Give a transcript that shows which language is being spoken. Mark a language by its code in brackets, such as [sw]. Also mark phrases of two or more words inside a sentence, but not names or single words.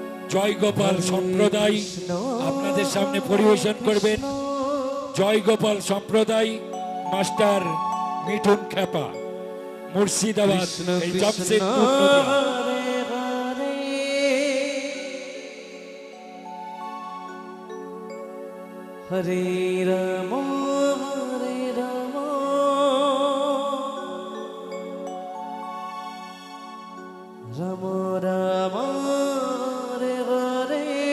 [bn] জয়গোপাল সম্প্রদায় আপনাদের সামনে পরিবেশন করবেন। জয়গোপাল সম্প্রদায় মাস্টার মিঠুন খেপা, মুর্শিদাবাদ, এই জামশেদপুর নদিয়া। হরে রাম হরে রাম রাম রাম হরে হরে